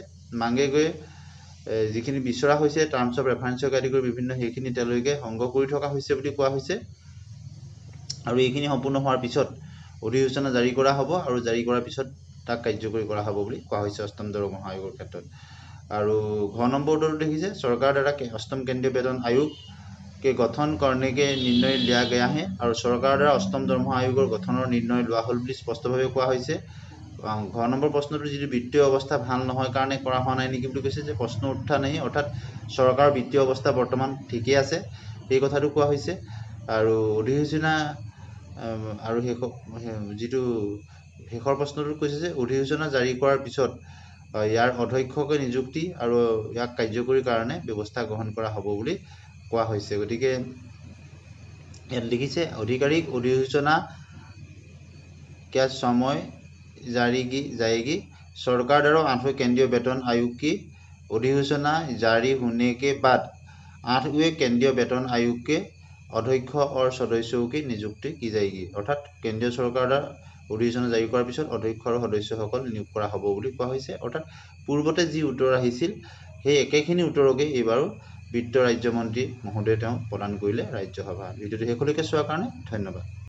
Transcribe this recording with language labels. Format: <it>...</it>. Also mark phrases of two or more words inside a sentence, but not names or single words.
<as>মাগে গৈ যিখিনি বিচৰা হৈছে</as> <en>terms of reference</en> <as>আদি কৰি বিভিন্ন সেইখিনি তেওঁলোকে সংগ্ৰহ কৰি থকা হৈছে বুলি কোৱা হৈছে। আৰু এইখিনি সম্পূৰ্ণ হোৱাৰ পিছত অধিসূচনা জাৰি কৰা হ'ব আৰু জাৰি কৰাৰ পিছত তাক কাৰ্যকৰী কৰা হ'ব বুলি কোৱা হৈছে অষ্টম দৰমহা আয়োগৰ ক্ষেত্ৰত। আৰু ঘ নম্বৰ উত্তৰটো দেখিছে</as> <hi>सरकार द्वारा अष्टम केंद्रीय वेतन आयोग के गठन करने के निर्णय लिया गया है और सरकार द्वारा अष्टम दरमहा आयोगৰ</hi> <as>গঠনৰ নিৰ্ণয় লোৱা হ'ল বুলি স্পষ্টভাৱে কোৱা হৈছে। ঘ নম্বৰ প্ৰশ্নটো যিটো বিত্তীয় অৱস্থা ভাল নহয় কাৰণে কৰা হোৱা নাই নেকি বুলি কৈছে, যে প্ৰশ্ন উঠা নাই, অৰ্থাৎ চৰকাৰৰ বিত্তীয় অৱস্থা বৰ্তমান ঠিকেই আছে এই কথাটো কোৱা হৈছে। আৰু অধিসূচনা আৰু যিটো শেষৰ প্ৰশ্নটো কৈছে যে অধিসূচনা জাৰি কৰাৰ পিছত ইয়াৰ অধ্যক্ষকে নিযুক্তি আৰু ইয়াক কাৰ্যকৰীৰ কাৰণে ব্যৱস্থা গ্ৰহণ কৰা হ'ব বুলি কোৱা হৈছে। গতিকে ইয়াত লিখিছে আধিকাৰিক অধিসূচনা</as> <hi>क्या समय जाएगी। सरकार द्वारा 8वें केंद्रीय वेतन आयोग की अधिसूचना जारी होने के बाद 8वें केंद्रीय वेतन आयोग के अध्यक्ष और सदस्यों की नियुक्ति की जाएगी।</hi> <as>অৰ্থাৎ কেন্দ্ৰীয় চৰকাৰ দ্বাৰা অধিসূচনা জাৰি কৰাৰ পিছত অধ্যক্ষ আৰু সদস্যসকল নিয়োগ কৰা হ'ব বুলি কোৱা হৈছে। অৰ্থাৎ পূৰ্বতে যি উত্তৰ আহিছিল সেই একেখিনি উত্তৰকে এইবাৰো বিত্ত ৰাজ্যমন্ত্ৰী মহোদয়ে তেওঁ প্ৰদান কৰিলে ৰাজ্যসভা। ভিডিঅ'টো শেষলৈকে চোৱাৰ কাৰণে ধন্যবাদ।</as>